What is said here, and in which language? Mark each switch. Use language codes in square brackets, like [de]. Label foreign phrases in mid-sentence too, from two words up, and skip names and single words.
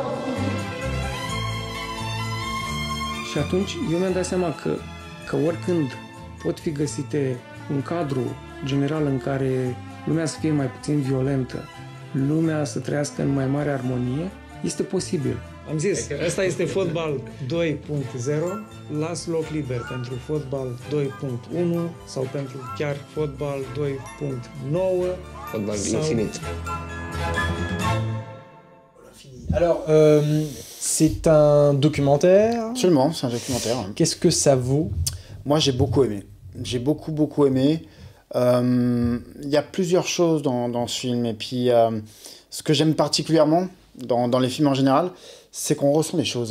[ro] Și atunci, eu mi-am dat seama că oricând pot fi găsite un cadru general în care lumea să fie mai puțin violentă, lumea să trăiască în mai mare armonie, este posibil. Am zis, ăsta este fotbal 2.0, las loc liber pentru fotbal 2.1 sau pentru chiar fotbal 2.9. Fotbal infinit. [fr] Alors, c'est un documentaire. Absolument, c'est un documentaire. Qu'est-ce que ça vaut? Moi, j'ai beaucoup aimé. J'ai beaucoup aimé. Il y a plusieurs choses dans ce film. Et puis, ce que j'aime particulièrement dans les films en général, c'est qu'on ressent des choses.